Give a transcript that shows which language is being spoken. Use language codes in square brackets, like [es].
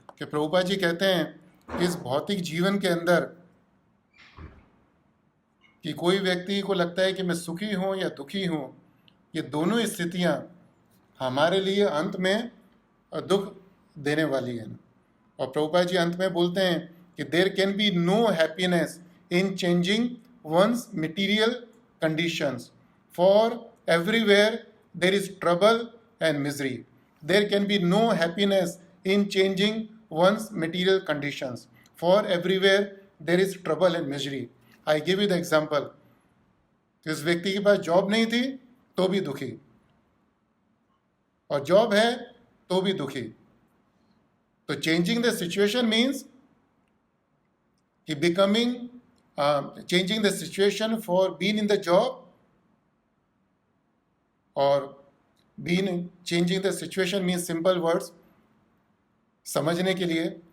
[hi] कि प्रभुपाद जी कहते हैं इस भौतिक जीवन के अंदर कि कोई व्यक्ति को लगता है कि मैं सुखी हूं या दुखी हूं, ये दोनों स्थितियां हमारे लिए अंत में दुख देने वाली हैं। [en] और प्रभुपाद जी अंत में बोलते हैं कि there can be no happiness in changing one's material conditions, for everywhere there is trouble and misery. देयर कैन बी नो हैप्पीनेस in changing one's material conditions, for everywhere there is trouble and misery. I give you the example. [hi] इस व्यक्ति के पास job नहीं थी तो भी दुखी, और job है तो भी दुखी। [en] तो changing the situation means कि becoming, changing the situation for being in the job, or changing the situation means simple words [hi] समझने के लिए